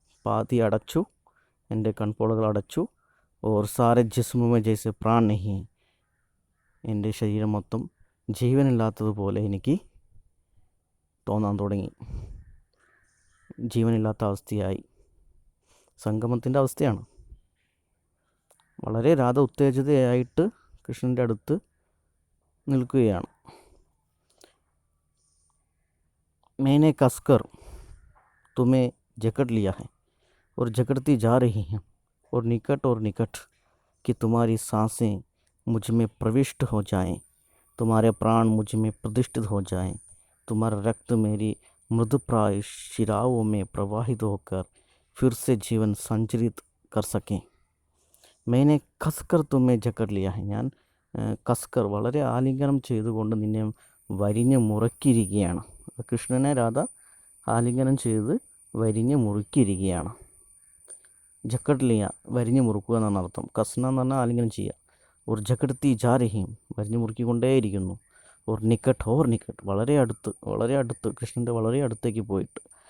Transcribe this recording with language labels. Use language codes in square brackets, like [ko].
[ml] പാതി അടച്ചു, എൻ്റെ കൺപോളകൾ അടച്ചു. [hi] ഓർ സാരെ ജിസ്മ ജൈസെ പ്രാൺ നഹി, [ml] എൻ്റെ ശരീരം മൊത്തം ജീവനില്ലാത്തതുപോലെ എനിക്ക് തോന്നാൻ തുടങ്ങി. ജീവനില്ലാത്ത അവസ്ഥയായി. സംഗമത്തിൻ്റെ അവസ്ഥയാണ്. വളരെ രാധ ഉത്തേജിതയായിട്ട് കൃഷ്ണൻ്റെ അടുത്ത് നിൽക്കുകയാണ്. [hi] मैंने कसकर तुम्हें जकड़ लिया है और जकड़ती जा रही हैं और निकट कि तुम्हारी सांसें मुझ में प्रविष्ट हो जाएं, तुम्हारे प्राण मुझ में प्रतिष्ठित हो जाएं, तुम्हारा रक्त मेरी मृदुप्राय शिराओं में प्रवाहित होकर फिर से जीवन संचरित कर सकें. मैंने कसकर तुम्हें जकड़ लिया है. [ml] ഞാൻ കസ്കർ, വളരെ ആലിംഗനം ചെയ്തുകൊണ്ട് നിന്നെ വരിഞ്ഞ് മുറുക്കിയിരിക്കുകയാണ്. കൃഷ്ണനെ രാധ ആലിംഗനം ചെയ്ത് വരിഞ്ഞ് മുറുക്കിയിരിക്കുകയാണ്. ജക്കഡ്ലിയ, വരിഞ്ഞ് മുറുക്കുക എന്നാണ് അർത്ഥം. കസ്ന എന്ന് പറഞ്ഞാൽ ആലിംഗനം ചെയ്യുക. ഒരു ജക്കഡത്തി ജാരഹിയും, വരിഞ്ഞ് മുറുക്കിക്കൊണ്ടേയിരിക്കുന്നു. ഒരു നിക്കട്ട്, വളരെ അടുത്ത് കൃഷ്ണൻ്റെ വളരെ അടുത്തേക്ക് പോയിട്ട്.